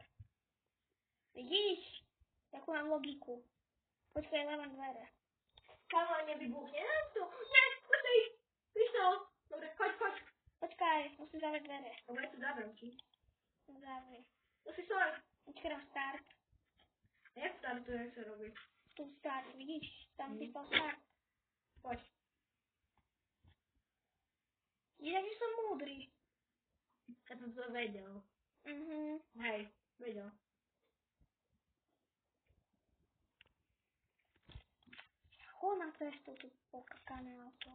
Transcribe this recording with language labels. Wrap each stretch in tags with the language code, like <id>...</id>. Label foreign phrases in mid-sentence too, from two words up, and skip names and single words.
<sk>Vidíš? Jakú mám logiku. Počkaj, levám dvere. Kámo, nevybuchne nám to. Ne, počkaj. Vyšiel. Dobre, choď. Počkaj, musím zavrieť dvere. Dobre, tu zavriem ti. Zavri. To si stoj. Počkaj na start. Jak startuje, jak sa robí? Tu start, vidíš? Tam vypal start. Poď. Vidíš, že som múdry. Ja som to vedel. Hej, vedel. Chod na cestu, tu pokakané auto.</sk>